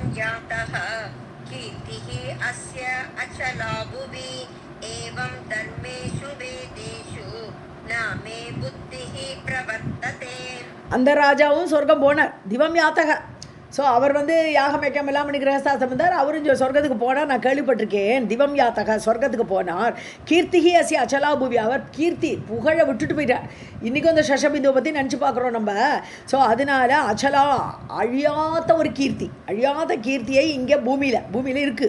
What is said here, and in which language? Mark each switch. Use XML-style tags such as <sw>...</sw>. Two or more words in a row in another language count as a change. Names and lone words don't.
<sa>जातः कीर्तिः अस्य अचला भुवि एवं धर्मेषु वेदेषु न मे बुद्धिः प्रवर्तते.</sa> <ta>அந்த ராஜாவும் சொர்க்கம் போனார்,</ta> <sa>दिवं यातः.</sa> <ta>ஸோ அவர் யாகம் வைக்கம் எல்லாம் பண்ணி கிரகஸ்தாசம் இருந்தார். அவரும் சொர்க்கத்துக்கு போனார், நான் கேள்விப்பட்டிருக்கேன்.</ta> <sa>दिवं यातः</sa> <ta>சொர்க்கத்துக்கு போனார்.</ta> <sa>कीर्तिः अस्य अचला भुवि,</sa> <ta>அவர் கீர்த்தி புகழை விட்டுட்டு போயிட்டார். இன்றைக்கும் அந்த சஷபிந்துவை பற்றி நினச்சி பார்க்குறோம் நம்ம. ஸோ அதனால அச்சலா, அழியாத ஒரு கீர்த்தி, அழியாத கீர்த்தியை இங்கே பூமியில் இருக்குது.</ta>